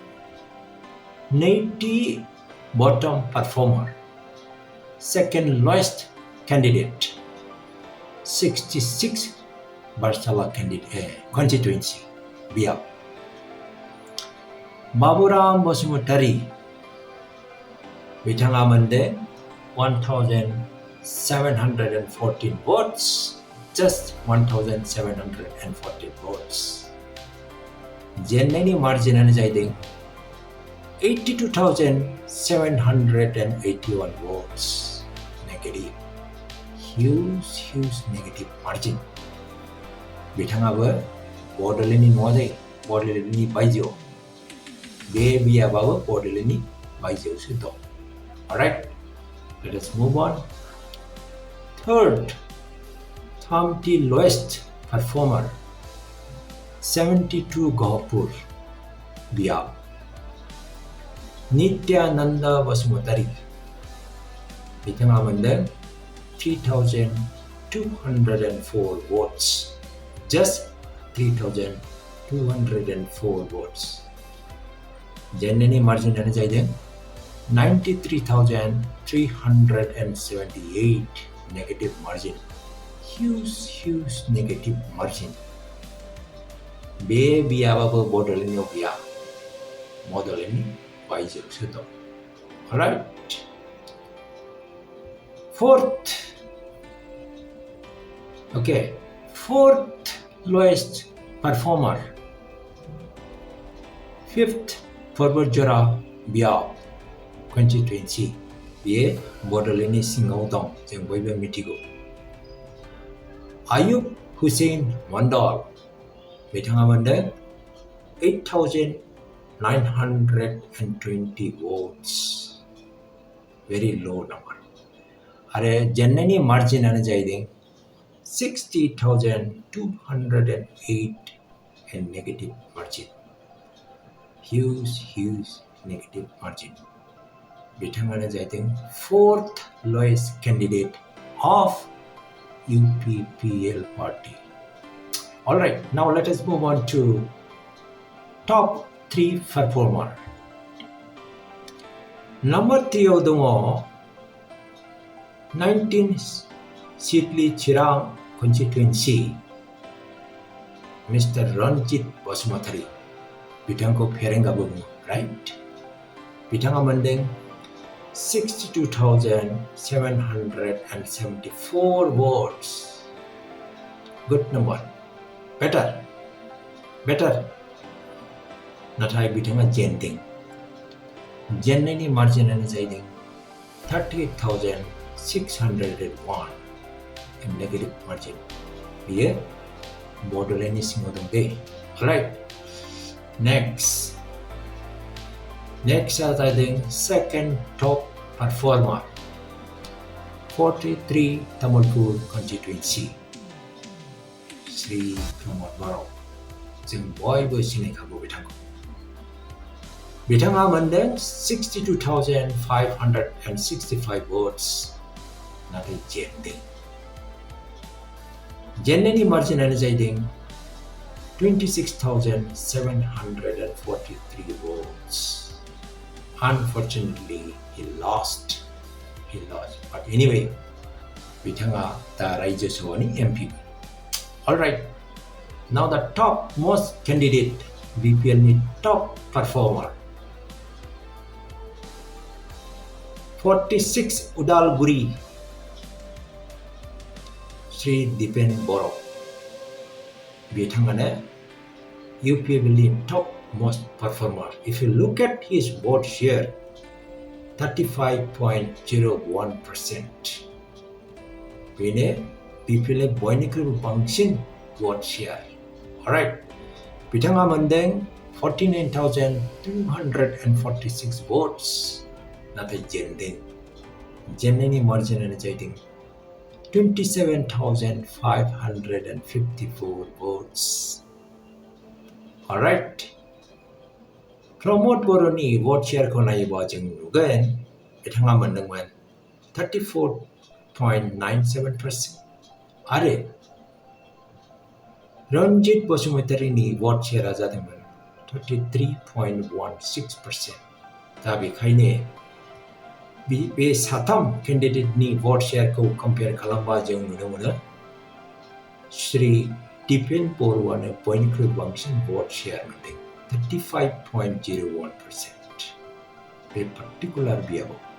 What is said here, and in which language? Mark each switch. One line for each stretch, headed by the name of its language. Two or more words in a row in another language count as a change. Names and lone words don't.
Bodo: नैथि
English: bottom performer, second lowest candidate,
Bodo: 66 बारसाला कन्स्टिट्युएन्सि बियाब। बाबुराम बसुमतारी, बिथाङा मोनदों
English: 1,714 votes, just 1,714 votes।
Bodo: जेननायनि मार्जिनानो जाहैदों 82,781 votes।
English: negative, huge negative margin.
Bodo: बिथाङाबो बड'लेण्डनि नङा दै, बड'लेण्डनि बायजोआव। बे बियाबाबो बड'लेण्डनि बायजोआवसो दं।
English: Alright, let us move on. Third, थामथि lowest performer, 72 गहपुर बियाब, नित्यानन्द बसुमतारी।
Bodo: बिथाङा मोनदों 3,204 votes,
English: just 3,204 votes।
Bodo: जेननायनि मार्जिनानो जाहैदों 93,378,
English: negative margin. huge negative margin.
Bodo: बे बियाबाबो बड'लेण्डआव गैया, बड'लेण्डनि बायजोआवसो दं।
English: Right. Fourth lowest performer, 5th पर्वतजरा बियाब कन्स्टिट्युएन्सि।
Bodo: बेयो बड'लेण्डनि सिङाव दं, जों बयबो मिथिगौ। Ayub Hussein Mandal बिथाङा मोनदों 8,920
English: votes very low number
Bodo: आरो जेननायनि मार्जिनानो जाहैदों
English: 60,208 and negative margin huge negative margin
Bodo: बिथाङानो जाहैदों
English: fourth lowest candidate of UPPL party. Alright, now let us move on to top 3 performer. Number 3
Bodo: आव दङ
English: 19 Sidli Chirang constituency Mr.
Bodo: Ranjit Basumataरी बिथांखौ फेरेंगाबो बुङो राइट बिथाङा मोनदों 62,774
English: votes good number better
Bodo: नाथाय बिथाङा जेनदों जेननायनि मार्जिनानो जाहैदों 38,601
English: and negative margin
Bodo: बियो बड'लेण्डनि सिङाव दं दे राइट
English: Next is I think second top performer
Bodo: 43 Tamilpur constituency Sri Pramod Barao जों बयबो सिनायखागौ बिथाङा मोनदों 62,565 votes नाथाय जेननायनि मार्जिनानो जाहैदों 26,743 votes.
English: Unfortunately, he lost. But anyway,
Bodo: बिथाङा दा राज्य सभानि MP.
English: Alright, now the top most candidate BPL नि top performer. 46 Udalguri Sri Dipen Boro.
Bodo: बिथाङानो
English: UPPL top most performer. If you look at his vote share, 35.01%.
Bodo: बेनो BPL बयनिख्रुइबो बांसिन
English: vote share.
Bodo: Alright. बिथाङा मोनदों 49,246 votes. नाथाय जेननायनि मार्जिनानो जाहैदों 27,554 votes. Alright. Pramod Boroनि
English: vote share
Bodo: को नायोबा जों नुगोन बिथाङा मोनदोंमोन 34.97% आरो रन्जित बसुमतारीनि
English: vote share
Bodo: जादोंमोन 33.16%. दा बेखायनो बे साथाम केन्डिडेटनि
English: vote share
Bodo: को कम्पेयार खालामबा जों नुनो मोनो श्री दिपेन बर'आनो बयनिख्रुइ बांसिन
English: vote share
Bodo: मोनदों 35.01% बे पार्टिकुलार बियाबाव